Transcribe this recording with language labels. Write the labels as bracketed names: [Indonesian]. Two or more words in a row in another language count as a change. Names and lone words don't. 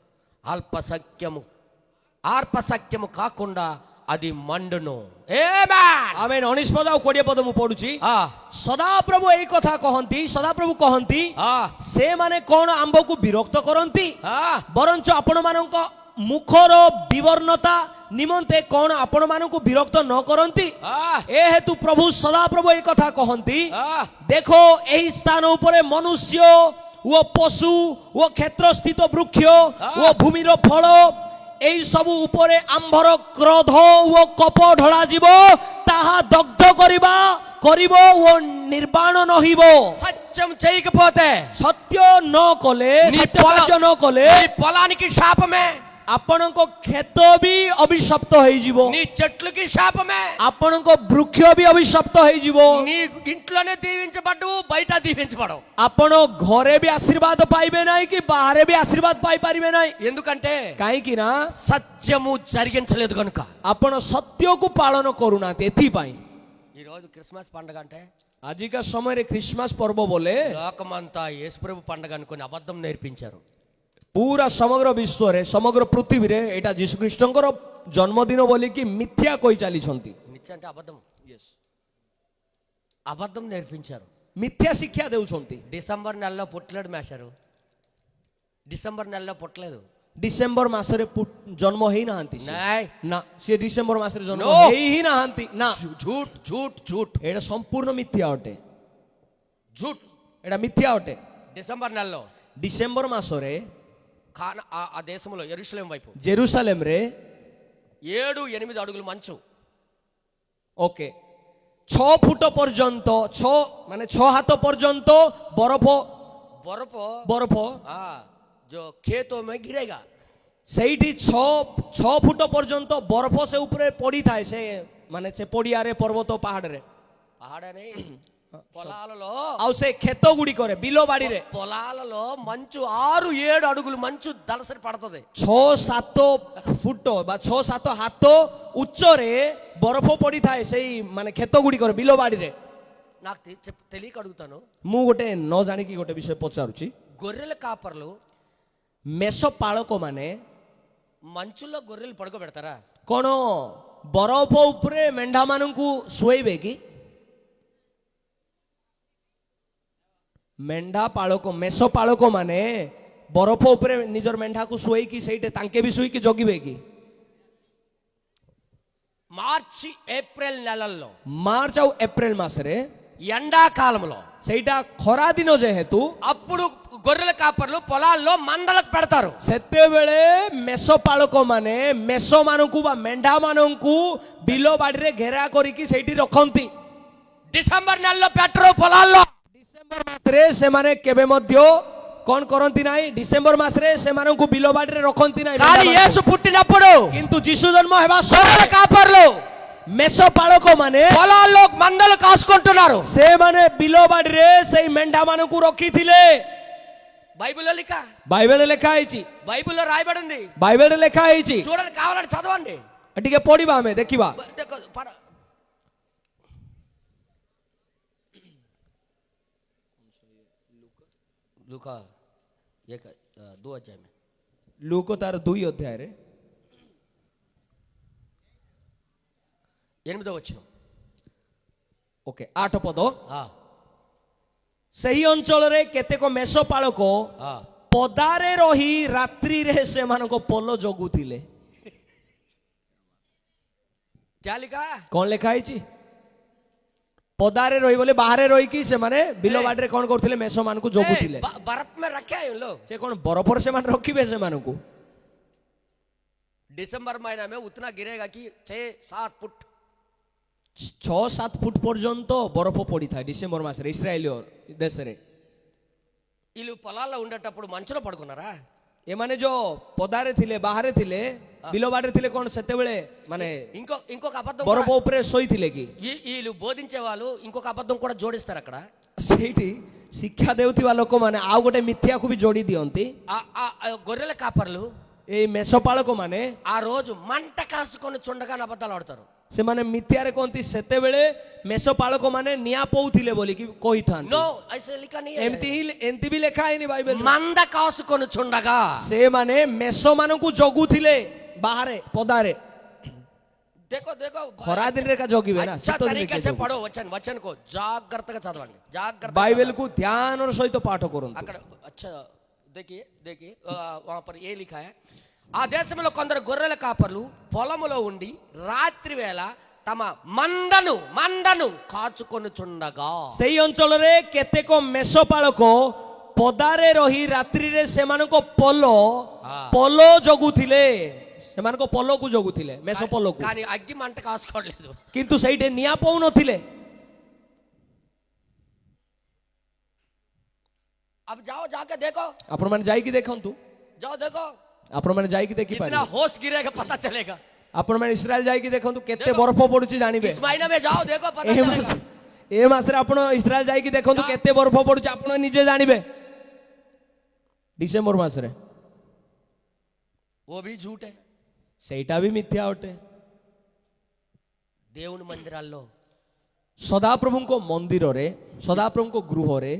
[Telugu] ఆర్పసక్యము కాకుండా అది మండును. [Odia] ఆమేన్। 19 ପଦ ଆଉ 20 ପଦ ମୁଁ ପଢୁଛି। ସଦାପ୍ରଭୁ ଏଇ କଥା କହନ୍ତି, ସଦାପ୍ରଭୁ କହନ୍ତି ସେମାନେ କଣ ଆମ୍ଭକୁ ବିରକ୍ତ କରନ୍ତି, ବରଞ୍ଚ ଆପଣମାନଙ୍କ ମୁଖର ବିବର୍ଣ୍ଣତା ନିମନ୍ତେ କଣ ଆପଣମାନଙ୍କୁ ବିରକ୍ତ ନ କରନ୍ତି। ଏ ହେତୁ ପ୍ରଭୁ ସଦାପ୍ରଭୁ ଏଇ କଥା କହନ୍ତି, ଦେଖ ଏହି ସ୍ଥାନ ଉପରେ ମନୁଷ୍ୟ ଓ ପଶୁ ଓ କ୍ଷେତ୍ରସ୍ଥିତ ବୃକ୍ଷ ଓ ଭୂମିର ଫଳ এই ସବୁ ଉପରେ ଆମ୍ଭର କ୍ରୋଧ ଓ କୋପ ଢଳାଯିବ, ତାହା ଦଗ୍ଧ କରିବ ଓ ନିର୍ବାଣ ନହିବ। [Telugu] సత్యం చేయకపోతే, [Odia] ସତ୍ୟ ନ କଲେ, ସତ୍ୟ କାର୍ଯ୍ୟ ନ କଲେ [Telugu] పొలానికి శాపమే, [Odia] ଆପଣଙ୍କ କ୍ଷେତ ବି ଅଭିଶପ୍ତ ହେଇଯିବ, [Telugu] నీ చెట్లకి శాపమే, [Odia] ଆପଣଙ୍କ ବୃକ୍ଷ ବି ଅଭିଶପ୍ତ ହେଇଯିବ, [Telugu] నీ ఇంట్లోనే దీవించబడ్డవు, బయట దీవించబడవు। [Odia] ଆପଣ ଘରେ ବି ଆଶୀର୍ବାଦ ପାଇବେ ନାହିଁ କି ବାହାରେ ବି ଆଶୀର୍ବାଦ ପାଇପାରିବେ ନାହିଁ। [Telugu] ఎందుకంటే [Odia] କାହିଁକି ନା [Telugu] సత్యము జరిగించలేదు కనుక। [Odia] ଆପଣ ସତ୍ୟକୁ ପାଳନ କରୁନାହାନ୍ତି। ଏଥିପାଇଁ [Telugu] ఈ రోజు క్రిస్మస్ పండగ అంటే [Odia] ଆଜିକା ସମୟରେ ଖ୍ରୀଷ୍ଟମାସ ପର୍ବ ବୋଲେ [Telugu] లోకమంతా యేసుప్రభు పండగ అనుకొని అబద్ధం నేర్పించారు. [Odia] ପୁରା ସମଗ୍ର ବିଶ୍ୱରେ ସମଗ୍ର ପୃଥିବୀରେ ଏଇଟା ଯୀଶୁଖ୍ରୀଷ୍ଟଙ୍କର ଜନ୍ମଦିନ ବୋଲିକି ମିଥ୍ୟା କହି ଚାଲିଛନ୍ତି. [Telugu] నిత్య అంటే అబద్ధం, అబద్ధం నేర్పించారు. [Odia] ମିଥ୍ୟା ଶିକ୍ଷା ଦେଉଛନ୍ତି. [Telugu] డిసెంబర్ నెలలో పుట్టలేడు మేషారు, డిసెంబర్ నెలలో పుట్టలేదు. [Odia] ଡିସେମ୍ବର ମାସରେ ଜନ୍ମ ହେଇନାହାନ୍ତି ସେ. ନାଇଁ ନା ସେ ଡିସେମ୍ବର ମାସରେ ଜନ୍ମ [English] No. [Odia] ହେଇ ହିଁ ନାହାନ୍ତି. ନା [Hindi] झूठ झूठ झूठ [Odia] ଏଇଟା ସମ୍ପୂର୍ଣ୍ଣ ମିଥ୍ୟା ଅଟେ. [Hindi] ଝూట్. [Odia] ଏଇଟା ମିଥ୍ୟା ଅଟେ. [Telugu] డిసెంబర్ నెలలో [Odia] ଡିସେମ୍ବର ମାସରେ [Telugu] ఆ దేశంలో యెరూషలేం వైపు [Odia] ଜେରୁସାଲେମରେ [Telugu] 7-8 అడుగులు మంచు. [Odia] ଓକେ 6 ଫୁଟ ପର୍ଯ୍ୟନ୍ତ 6 ହାତ ପର୍ଯ୍ୟନ୍ତ ବରଫ [Hindi] బరఫ్ जो खेतों में गिरेगा. [Odia] ସେଇଠି 6 ଫୁଟ ପର୍ଯ୍ୟନ୍ତ ବରଫ ସେ ଉପରେ ପଡିଥାଏ. ସେ ମାନେ ସେ ପଡିଆରେ ପର୍ବତ ପାହାଡରେ [Telugu] పహాడని పొలాలలో [Odia] ଆଉ ସେ କ୍ଷେତ ଗୁଡ଼ିକରେ ବିଲ ବାଡିରେ [Telugu] పొలాలలో మంచు 6-7 అడుగులు మంచు దలసరి పడుతుంది. [Odia] 6-7 ଫୁଟ ବା 6-7 ହାତ ଉଚ୍ଚରେ ବରଫ ପଡିଥାଏ ସେଇ ମାନେ କ୍ଷେତ ଗୁଡ଼ିକରେ ବିଲ ବାଡିରେ. [Telugu] నాకు తెలియక అడుగుతాను, [Odia] ମୁଁ ଗୋଟେ ନ ଜାଣିକି ଗୋଟେ ବିଷୟ ପଚାରୁଛି. [Telugu] గొర్రెల కాపర్లు [Odia] ମେଷ ପାଳକ ମାନେ [Telugu] మంచులో గొర్రెలు పడుకోబెడతారా? [Odia] କଣ ବରଫ ଉପରେ ମେଣ୍ଢା ମାନଙ୍କୁ ଶୁଆଇବେ କି? ମେଣ୍ଢା ପାଳକ ମେଷ ପାଳକ ମାନେ ବରଫ ଉପରେ ନିଜର ମେଣ୍ଢାକୁ ଶୁଆଇକି ସେଇଠି ତାଙ୍କେ ବି ଶୋଇକି ଜଗିବେ କି? [Telugu] మార్చి ఏప్రిల్ నెలల్లో [Odia] ମାର୍ଚ୍ଚ ଆଉ ଏପ୍ରିଲ ମାସରେ [Telugu] ఎండాకాలంలో [Odia] ସେଇଟା ଖରା ଦିନ ଯେହେତୁ [Telugu] అప్పుడు గొర్రెల కాపర్లు పొలాల్లో మందలకు పెడతారు. [Odia] ସେତେବେଳେ ମେଷ ପାଳକ ମାନେ ମେଷ ମାନଙ୍କୁ ବା ମେଣ୍ଢା ମାନଙ୍କୁ ବିଲ ବାଡିରେ ଘେରା କରିକି ସେଇଠି ରଖନ୍ତି. [Telugu] డిసెంబర్ నెలలో పెట్టరు పొలాల్లో. [Odia] ଡିସେମ୍ବର ମାସରେ ସେମାନେ କେବେ ମଧ୍ୟ କଣ କରନ୍ତି ନାହିଁ. ଡିସେମ୍ବର ମାସରେ ସେମାନଙ୍କୁ ବିଲ ବାଡିରେ ରଖନ୍ତି ନାହିଁ. [Telugu] కానీ యేసు పుట్టినప్పుడు [Odia] କିନ୍ତୁ ଯୀଶୁ ଜନ୍ମ ହେବା [Telugu] గొర్రెల [Odia] ସମୟରେ [Telugu] కాపర్లు [Odia] ମେଷ ପାଳକ ମାନେ [Telugu] పొలాల్లో మందలు కాసుకుంటున్నారు. [Odia] ସେମାନେ ବିଲ ବାଡିରେ ସେଇ ମେଣ୍ଢା ମାନଙ୍କୁ ରଖିଥିଲେ. [Telugu] బైబిల్లో లిఖ [Odia] ବାଇବେଲରେ ଲେଖା ହେଇଛି. [Telugu] బైబిల్లో రాయబడి ఉంది. [Odia] ବାଇବେଲରେ ଲେଖା ହେଇଛି. [Telugu] చూడండి, కావాలంటే చదవండి. [Odia] ଟିକେ ପଢିବା ଆମେ ଦେଖିବା. [Hindi] देखो, लूका 2 अध्याय में [Odia] ଲୁକ ତାର 2 ଅଧ୍ୟାୟରେ [Telugu] 8వ వచనం. [Odia] ଓକେ 8 ପଦ. [Telugu] ఆ [Odia] ସେହି ଅଞ୍ଚଳରେ କେତେକ ମେଷ ପାଳକ [Telugu] ఆ [Odia] ପଦାରେ ରହି ରାତ୍ରିରେ ସେମାନଙ୍କ ପୋଲ ଜଗୁଥିଲେ. [Hindi] क्या लिखा? [Odia] କଣ ଲେଖା ହେଇଛି? ପଦାରେ ରହି ବୋଲି ବାହାରେ ରହିକି ସେମାନେ ବିଲ ବାଡିରେ କଣ କରୁଥିଲେ? ମେଷ ମାନଙ୍କୁ ଜଗୁଥିଲେ. [Hindi] बर्फ में रखे हैं लोग. [Odia] ସେ କଣ ବରଫରେ ସେମାନେ ରଖିବେ ସେମାନଙ୍କୁ? [Hindi] दिसंबर महीना में उतना गिरेगा कि 6-7 फुट [Odia] 6-7 ଫୁଟ ପର୍ଯ୍ୟନ୍ତ ବରଫ ପଡିଥାଏ ଡିସେମ୍ବର ମାସରେ ଇସ୍ରାଏଲ ଦେଶରେ. [Telugu] వీళ్ళు పొలాల్లో ఉండేటప్పుడు మంచులో పడుకున్నారా? [Odia] ଏମାନେ ଯୋଉ ପଦାରେ ଥିଲେ ବାହାରେ ଥିଲେ ବିଲ ବାଡିରେ ଥିଲେ କଣ ସେତେବେଳେ ମାନେ [Telugu] ఇంకొక అబద్ధం [Odia] ବରଫ ଉପରେ ଶୋଇଥିଲେ କି? [Telugu] వీళ్ళు బోధించే వాళ్ళు ఇంకొక అబద్ధం కూడా జోడిస్తారు అక్కడ. [Odia] ସେଇଠି ଶିକ୍ଷା ଦେଉଥିବା ଲୋକମାନେ ଆଉ ଗୋଟେ ମିଥ୍ୟାକୁ ବି ଯୋଡି ଦିଅନ୍ତି. [Telugu] గొర్రెల కాపర్లు [Odia] ଏଇ ମେଷ ପାଳକ ମାନେ [Telugu] ఆ రోజు మంట కాసుకొని చుండగా అబద్ధాలు ఆడతారు. [Odia] ସେମାନେ ମିଥ୍ୟାରେ କହନ୍ତି ସେତେବେଳେ ମେଷ ପାଳକ ମାନେ ନିଆଁ ପୋଉଥିଲେ ବୋଲିକି କହିଥାନ୍ତି. [Hindi] నో ऐसे लिखा नहीं है. [Odia] ଏମିତି ବି ଲେଖା ହେଇନି ବାଇବେଲ. [Telugu] మంద కాసుకొని చుండగా [Odia] ସେମାନେ ମେଷ ମାନଙ୍କୁ ଜଗୁଥିଲେ ବାହାରେ ପଦାରେ. [Hindi] देखो देखो [Odia] ଖରା ଦିନରେ କା ଜଗିବେ ନା [Hindi] अच्छा [Odia] ଶୀତ ଦିନରେ [Hindi] तरीके से पढ़ो वचन को [Telugu] జాగ్రత్తగా చదవండి. జాగ్రత్తగా [Odia] ବାଇବେଲ କୁ ଧ୍ୟାନର ସହିତ ପାଠ କରନ୍ତୁ. [Hindi] అక్కడ अच्छा देखिए वहां पर ये लिखा है. [Telugu] ఆ దేశంలో కొందరు గొర్రెల కాపర్లు పొలములో ఉండి రాత్రి వేళ తమ మందను కాచుకొనుచుండగా. [Odia] ସେଇ ଅଞ୍ଚଳରେ କେତେକ ମେଷ ପାଳକ ପଦାରେ ରହି ରାତ୍ରିରେ ସେମାନଙ୍କ ପୋଲ ଜଗୁଥିଲେ. ସେମାନଙ୍କ ପୋଲକୁ ଜଗୁଥିଲେ ମେଷ ପୋଲକୁ. [Telugu] కానీ అగ్గి మంట కాసుకోవట్లేదు. [Odia] କିନ୍ତୁ ସେଇଠି ନିଆଁ ପଉନଥିଲେ. [Hindi] अब जाओ जाके देखो. [Odia] ଆପଣମାନେ ଯାଇକି ଦେଖନ୍ତୁ. [Hindi] जाओ देखो [Odia] ଆପଣମାନେ ଯାଇକି [Hindi] कितना [Odia] ଦେଖିପାରିବେ. [Hindi] होश गिरेगा पता चलेगा. [Odia] ଆପଣମାନେ ଇସ୍ରାଏଲ ଯାଇକି ଦେଖନ୍ତୁ କେତେ ଦେଖ। ବରଫ ପଡୁଛି ଜାଣିବେ. [Hindi] इस महीने में जाओ देखो पता [Odia] ଏ [Hindi] चलेगा. [Odia] ମାସରେ ଆପଣ ଇସ୍ରାଏଲ ଯାଇକି ଦେଖନ୍ତୁ କେତେ ବରଫ ପଡୁଛି ଆପଣ ନିଜେ ଜାଣିବେ. ଡିସେମ୍ବର ମାସରେ [Hindi] वो भी झूठ है. [Odia] ସେଇଟା ବି ମିଥ୍ୟା ଅଟେ. [Telugu] దేవుని మందిరాల్లో [Odia] ସଦାପ୍ରଭୁଙ୍କ ମନ୍ଦିରରେ ସଦାପ୍ରଭୁଙ୍କ ଗୃହରେ